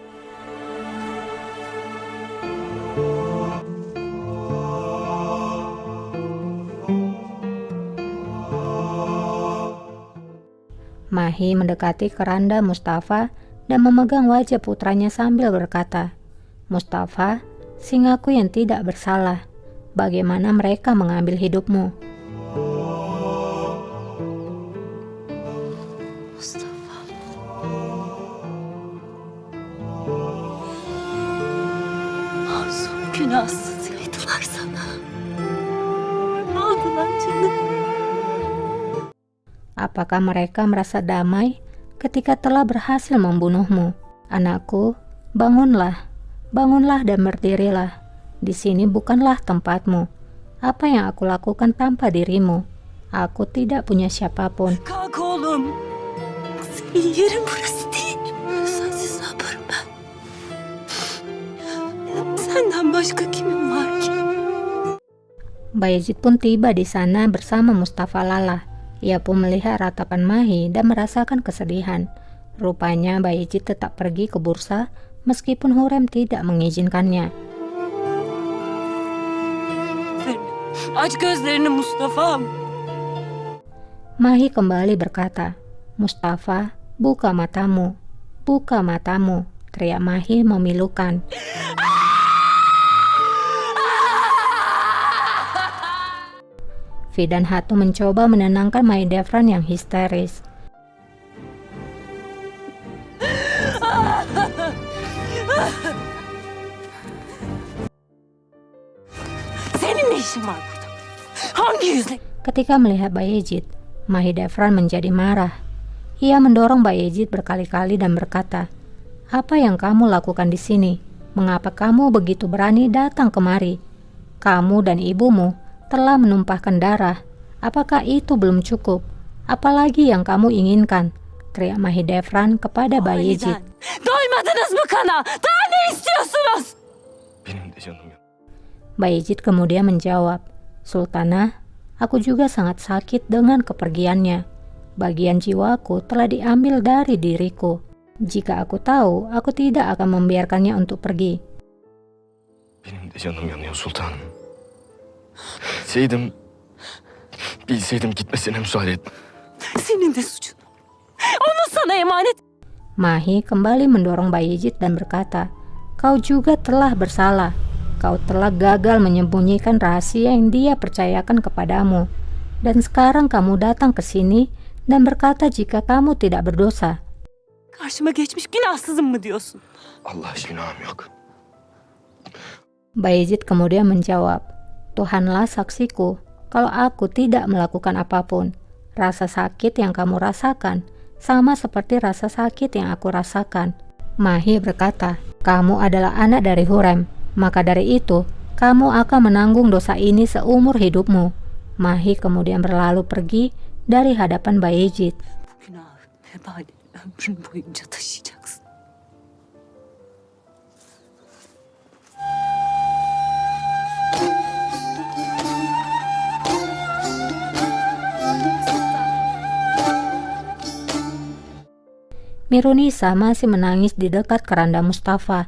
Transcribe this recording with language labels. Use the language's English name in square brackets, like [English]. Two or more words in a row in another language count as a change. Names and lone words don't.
[Indonesian] Mahi mendekati keranda Mustafa dan memegang wajah putranya sambil berkata, "Mustafa, singaku yang tidak bersalah. Bagaimana mereka mengambil hidupmu?" Mustafa. [Turkish] Masum günahsız yaydılar sana. Ne aldılar canım? [Indonesian] Apakah mereka merasa damai ketika telah berhasil membunuhmu? Anakku, bangunlah, bangunlah dan berdirilah. Di sini bukanlah tempatmu. Apa yang aku lakukan tanpa dirimu? Aku tidak punya siapapun. [Turkish] Kalk oğlum. Senin yerin burası değil. Sensiz ne yaparım ben? Senden başka kimim var ki? [Indonesian] Bayezid pun tiba di sana bersama Mustafa Lala. Ia pun melihat ratapan Mahi dan merasakan kesedihan. Rupanya Bayezid tetap pergi ke bursa meskipun Hurrem tidak mengizinkannya. [Turkish] Aç gözlerini Mustafa'm. [Indonesian] Mahi kembali berkata, "Mustafa, buka matamu, buka matamu," teriak Mahi memilukan. Fidan Hatu mencoba menenangkan Mahidevran yang histeris. [Turkish] Senin ne işin var burada? Hangi yüzle? [Indonesian] Ketika melihat Bayezid, Mahidevran menjadi marah. Ia mendorong Bayezid berkali-kali dan berkata, "Apa yang kamu lakukan di sini? Mengapa kamu begitu berani datang kemari? Kamu dan ibumu telah menumpahkan darah. Apakah itu belum cukup? Apalagi yang kamu inginkan?" teriak Mahidevran kepada Bayezid. [Turkish] Doymadınız mı kana? Daha ne istiyorsunuz? Benim de canım yok. [Indonesian] Bayezid kemudian menjawab, "Sultanah, aku juga sangat sakit dengan kepergiannya. Bagian jiwaku telah diambil dari diriku. Jika aku tahu, aku tidak akan membiarkannya untuk pergi." [Turkish] Benim de canım yanıyor sultanım. Bilseydim gitmesine müsaade et. Senin de suçun. Onu sana emanet. [Indonesian] Mahi kembali mendorong Bayezid dan berkata, "Kau juga telah bersalah. Kau telah gagal menyembunyikan rahasia yang dia percayakan kepadamu. Dan sekarang kamu datang ke sini dan berkata jika kamu tidak berdosa." [Turkish] Karşıma geçmiş günahsızım mı diyorsun? Allah günahım yok. [Indonesian] Bayezid kemudian menjawab, "Tuhanlah saksiku, kalau aku tidak melakukan apapun. Rasa sakit yang kamu rasakan sama seperti rasa sakit yang aku rasakan." Mahi berkata, "Kamu adalah anak dari Hurrem, maka dari itu kamu akan menanggung dosa ini seumur hidupmu." Mahi kemudian berlalu pergi dari hadapan Bayezid. [Turkish] Günah vebali ömrün boyunca taşıyacaksın. [Indonesian] Mirunisa masih menangis di dekat keranda Mustafa.